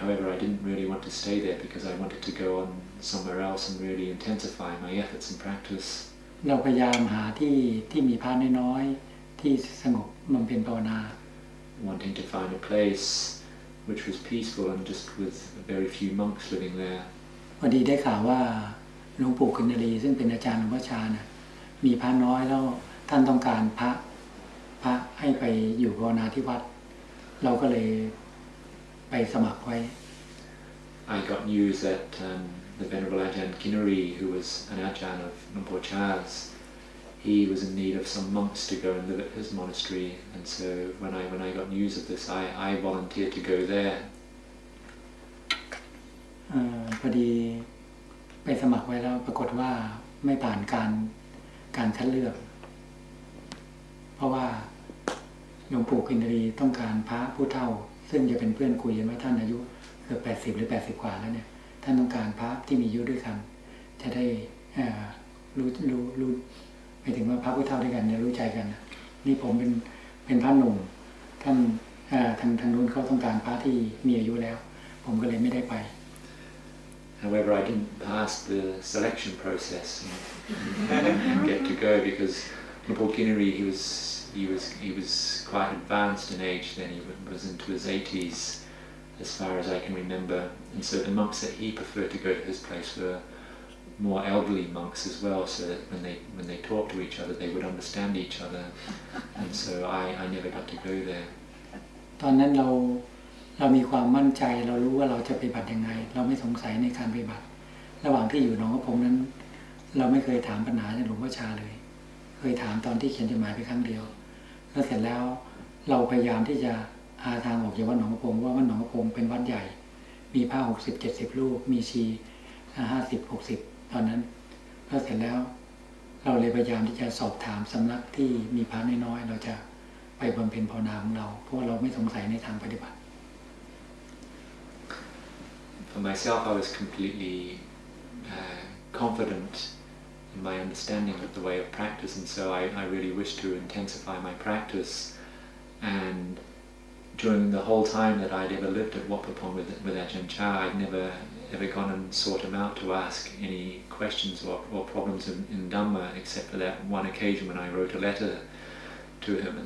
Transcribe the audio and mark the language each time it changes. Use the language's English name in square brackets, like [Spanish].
[English] However, I didn't really want to stay there because I wanted to go on somewhere else and really intensify my efforts and practice. [Thai] เราพยายามหาที่มีพระน้อยๆที่สงบบำเพ็ญภาวนา [English] Wanting to find a place which was peaceful and just with very few monks living there. [Thai] พอดีได้ข่าวว่าหลวงปู่กินรีซึ่งเป็นอาจารย์หลวงพ่อชานะมีพระน้อยแล้วท่านต้องการพระให้ ไปอยู่ภาวนาที่วัดเราก็เลยไปสมัครไว้ [English] I got news that the Venerable Ajahn Kinari, who was an Ajahn of Lumpur Chah's, he was in need of some monks to go and live at his monastery, and so when I got news of this, I volunteered to go there. [Thai] พอดีไปสมัครไว้แล้วปรากฏว่าไม่ผ่านการคัดเลือกเพราะว่าหลวงปู่กินรีต้องการพระผู้เฒ่าซึ่งจะเป็นเพื่อนคุยกันว่าท่านอายุเกือบ80หรือ80กว่าแล้วเนี่ยท่านต้องการพระที่มีอายุด้วยกันจะได้รู้หมายถึงว่าพระผู้เฒ่าด้วยกันเนี่ยรู้ใจกันนี่ผมเป็นพระหนุ่มท่านทางนู้นเขาต้องการพระที่มีอายุแล้วผมก็เลยไม่ได้ไป [English] However, I didn't pass the selection process and get to go because Lumpur Kinari, he was quite advanced in age then. He was into his 80s, as far as I can remember. And so the monks that he preferred to go to his place were more elderly monks as well, so that when they talked to each other, they would understand each other. And so I never got to go there. [Thai] ตอนนั้นเรามีความมั่นใจเรารู้ว่าเราจะปฏิบัติยังไงเราไม่สงสัยในการปฏิบัติระหว่างที่อยู่หนองกระพงนั้น เราไม่เคยถามปัญหาจากหลวงพ่อชาเลยเคยถามตอนที่เขียนจดหมายไปครั้งเดียวแล้วเสร็จแล้วเราพยายามที่จะหาทางออกจากวัดหนองกระพงว่าวัดหนองกระพงเป็นวัดใหญ่มีพระ60-70 รูปมีชี50-60ตอนนั้นแล้วเสร็จแล้ว เราเลยพยายามที่จะสอบถามสำนักที่มีพระน้อยๆเราจะไปบำเพ็ญภาวนาของเราเพราะเราไม่สงสัยในทางปฏิบัติ [English] For myself, I was completely confident in my understanding of the way of practice, and so I really wished to intensify my practice. And during the whole time that I'd ever lived at Wat Pah Pong with Ajahn Chah, I'd never gone and sought him out to ask any questions or problems in Dhamma, except for that one occasion when I wrote a letter to him.